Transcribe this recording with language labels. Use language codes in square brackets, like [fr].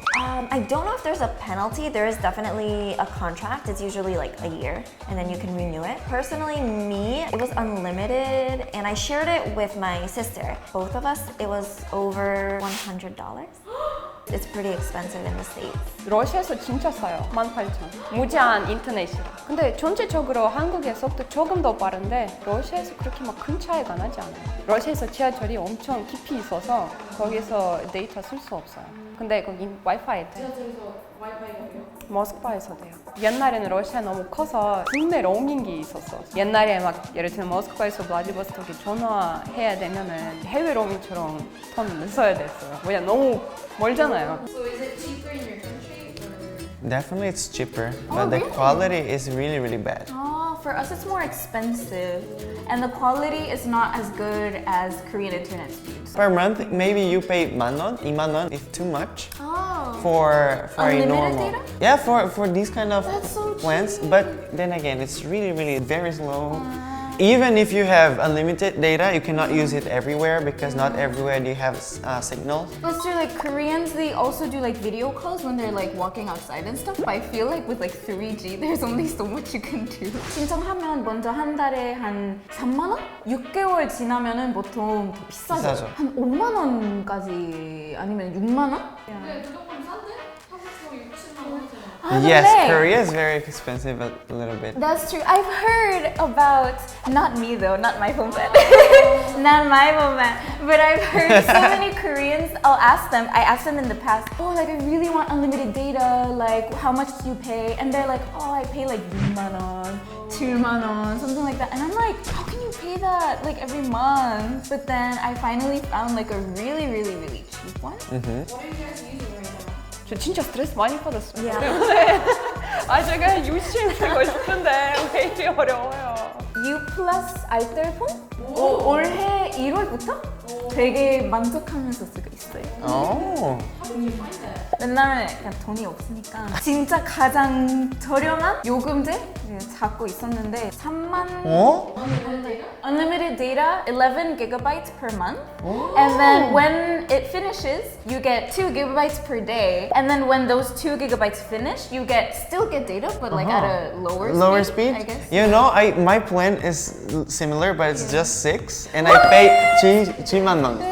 [en] I don't know if there's a penalty. There is definitely a contract. It's usually like a year and then you can renew it. Personally, me, it was unlimited and I shared it with my sister. Both of us, it was over $100. It's pretty expensive in the States. [ko] 러시아에서 진짜 싸요. 18,000. 무제한 인터넷이라. 근데 전체적으로 한국의 속도 조금 더 빠른데 러시아에서 그렇게 막 큰 차이가 나지 않아요. 러시아에서 지하철이 엄청 깊이 있어서 거기서 데이터 쓸 수 없어요. 근데 거기 와이파이 돼. 지하철에서 와이파이가 돼요? 모스크바에서 돼요. 옛날에는 러시아 너무 커서 국내 로밍이 있었어. 옛날에 막 예를 들면 모스크바에서 블라디보스토크에 전화해야 되면은 해외 로밍처럼 돈 써야 됐어요. 왜냐 너무 멀잖아요. [en] So is it cheaper in your country or? Definitely it's cheaper, but the quality is really bad. Oh, for us it's more expensive, and the quality is not as good as Korean internet speeds. Per month, maybe you pay 10,000, 20,000 if too much. Oh. For a Unlimited normal. data? Yeah, for these kind of That's so plans. But then again, it's really very slow. Even if you have unlimited data, you cannot use it everywhere because not everywhere do you have signals. That's true, like Koreans, they also do like video calls when they're like walking outside and stuff. But I feel like with like 3G, there's only so much you can do. [ko] 신청하면 먼저 한 달에 한 3만 원? 6개월 지나면은 보통 더 비싸죠. 비싸죠. 한 5만 원까지 아니면 6만 원? 네, 무조건 싼데? 한국도 6, 7만 원이잖아. [en] Yes, [ko] 근데 [en] Korea is very expensive a little bit. That's true. I've heard about, not me though, not my phone plan. Not my phone plan. But I've heard so many Koreans, I asked them in the past, oh, like I really want unlimited data, like how much do you pay? And they're like, oh, I pay like 6만 원, 7만 원, something like that. And I'm like, how can you pay that like every month? But then I finally found like a really cheap one. What are you guys using right now? [ko] 저 진짜 스트레스 많이 받았어요. [en] Yeah. [ko] 때문에 제가 유심 쓰고 싶은데 왜 이렇게 어려워요? U+알뜰폰? 올해 1월부터 되게 만족하면서 쓰고 있어요. [en] Oh. [ko] 왜냐면 그냥 돈이 없으니까 진짜 가장 저렴한 요금제 잡고 있었는데 3만 어? [en] unlimited data 11 gigabytes per month and then when it finishes you get 2 gigabytes per day and then when those 2 gigabytes finish you still get data but like at a lower speed, I guess. You know, my plan is similar, but it's just 6, and I pay 7만 원.